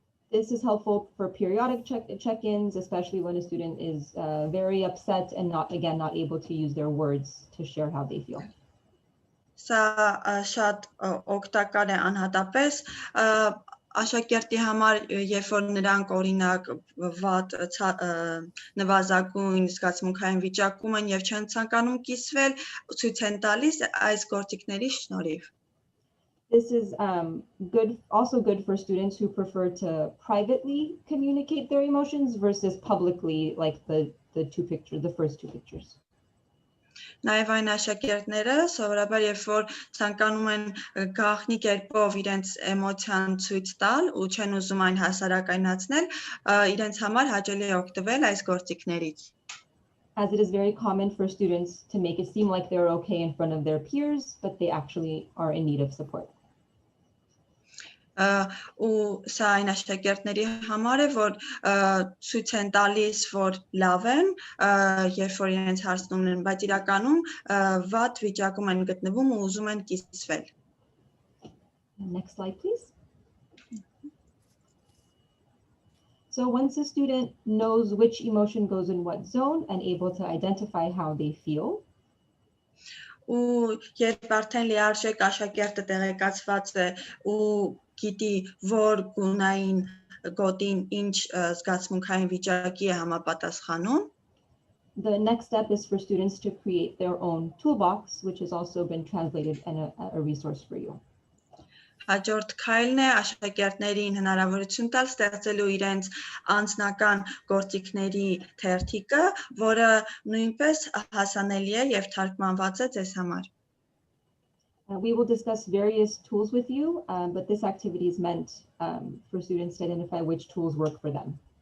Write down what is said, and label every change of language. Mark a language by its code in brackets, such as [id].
[en] This is helpful for periodic check-ins, especially when a student is very upset and not able to use their words to share how they feel. [hy] Սա շատ օգտակար է անհատապես աշակերտի համար, երբ որ նրանք օրինակ վատ նվազագույն զգացմունքային վիճակում են եւ չեն ցանկանում կիսվել, ցույց են տալիս այս գործիքների շնորհիվ. [en] This is also good for students who prefer to privately communicate their emotions versus publicly, like the first two pictures. [hy] Նաև այն աշակերտները սովորաբար երբ որ ցանկանում են գաղտնի կերպով իրենց էմոցիան ցույց տալ ու չեն ուզում այն հասարակայնացնել, իրենց համար հաճելի է օգտվել այս գործիքներից. [en] As it is very common for students to make it seem like they're okay in front of their peers, but they actually are in need of support. [hy] Ու սա այն աշակերտների համար է, որ ցույց են տալիս, որ լավ են, երբ որ իրենց հարցնում են, բայց իրականում վատ վիճակում են գտնվում ու ուզում են կիսվել. [en] Next slide, please. So once a student knows which emotion goes in what zone and able to identify how they feel, [hy] ու երբ արդեն լիարժեք աշակերտը տեղեկացված է ու գիտի, որ գունային գոտին ինչ զգացմունքային վիճակի է համապատասխանում, [en] the next step is for students to create their own toolbox, which has also been translated and a resource for you. [hy] Հաջորդ քայլն է աշակերտներին հնարավորություն տալ ստեղծելու իրենց անձնական գործիքների թերթիկը, որը նույնպես հասանելի է եւ թարգմանված է ձեզ համար. [en] We will discuss various tools with you, but this activity is meant for students to identify which tools work for them.